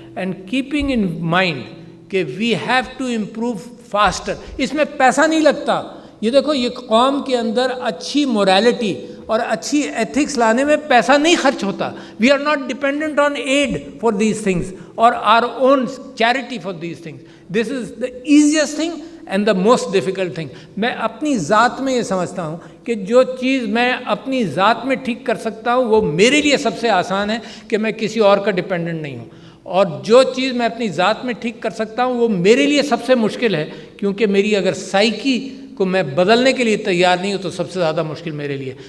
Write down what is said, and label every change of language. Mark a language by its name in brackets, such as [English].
[English] And keeping in mind کہ we have to improve faster. [Urdu] اس میں پیسہ نہیں لگتا. یہ دیکھو، یہ قوم کے اندر اچھی مورالٹی اور اچھی ایتھکس لانے میں پیسہ نہیں خرچ ہوتا. [English] We are not dependent on aid for these things اور are on charity for these things. This is the easiest thing and the most difficult thing. [Urdu] میں اپنی ذات میں یہ سمجھتا ہوں کہ جو چیز میں اپنی ذات میں ٹھیک کر سکتا ہوں وہ میرے لیے سب سے آسان ہے کہ میں کسی اور کا ڈیپینڈنٹ نہیں ہوں. اور جو چیز میں اپنی ذات میں ٹھیک کر سکتا ہوں وہ میرے لیے سب سے مشکل ہے، کیونکہ میری اگر سائیکی کو میں بدلنے کے لیے تیار نہیں ہوں تو سب سے زیادہ مشکل میرے لیے.